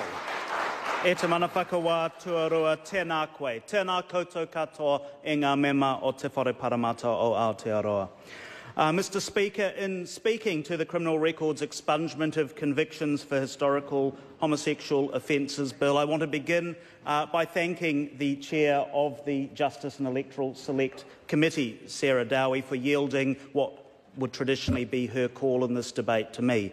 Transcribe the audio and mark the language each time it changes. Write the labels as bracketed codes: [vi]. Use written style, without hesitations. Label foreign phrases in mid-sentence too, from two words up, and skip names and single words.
[mi] E te mana whakawā tuarua tēnā koe, tēnā koutou katoa e ngā mema o te whare paramata o Aotearoa. [en] Mr Speaker, in speaking to the Criminal Records Expungement of Convictions for Historical Homosexual Offences Bill, I want to begin by thanking the Chair of the Justice and Electoral Select Committee, Sarah Dowie, for yielding what would traditionally be her call in this debate to me.